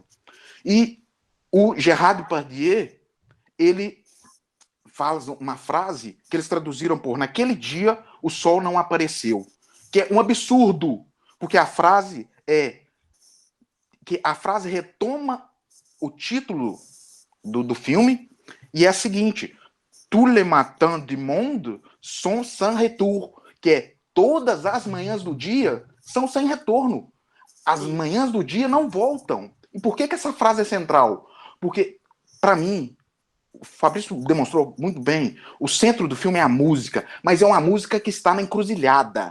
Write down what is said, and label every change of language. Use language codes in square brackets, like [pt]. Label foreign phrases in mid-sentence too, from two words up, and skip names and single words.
[pt] E o Gérard Depardieu, ele faz uma frase que eles traduziram por naquele dia o sol não apareceu, que é um absurdo, porque a frase retoma o título do filme e é a seguinte, [fr] tous les matins du monde sont sans retour, [pt] que é todas as manhãs do dia são sem retorno. As manhãs do dia não voltam. E por que essa frase é central? Porque, para mim, o Fabrício demonstrou muito bem, o centro do filme é a música, mas é uma música que está na encruzilhada.